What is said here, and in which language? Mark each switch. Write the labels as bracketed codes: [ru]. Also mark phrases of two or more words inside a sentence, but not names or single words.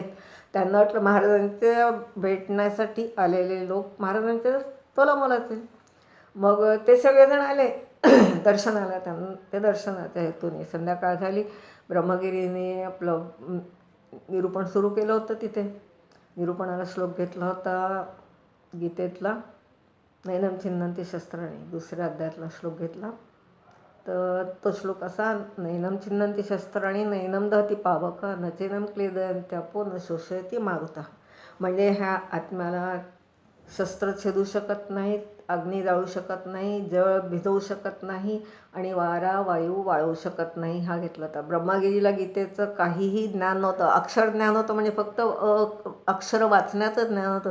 [mr] त्यांना वाटलं महाराजांच्या भेटण्यासाठी आलेले लोक महाराजांच्या तोलामोलाचे. मग ते सगळेजण आले दर्शनाला. त्यांना ते दर्शनाच्या हेतूने संध्याकाळ झाली. ब्रह्मगिरीने आपलं निरूपण सुरू केलं होतं. तिथे निरूपणाला श्लोक घेतला होता गीतेतला, [sa] नैनम छिन्नन्ति शस्त्राणि, [mr] 2ऱ्या अध्यायातला श्लोक घेतला. तर तो श्लोक असा, [sa] नैनम छिन्नन्ति शस्त्राणि नैनम दहती पावक, न चैनम क्लेदयन्त्यापो न शोषयति मारुता. [mr] म्हणजे ह्या आत्म्याला शस्त्र छेदू शकत नाहीत, अग्नी जाळू शकत नाही, जळ भिजवू शकत नाही, आणि वारा वायू वाळवू शकत नाही. हा घेतला होता. ब्रह्मगिरीला गीतेचं काहीही ज्ञान नव्हतं. अक्षर ज्ञान होतं, म्हणजे फक्त अक्षर वाचण्याचं ज्ञान होतं.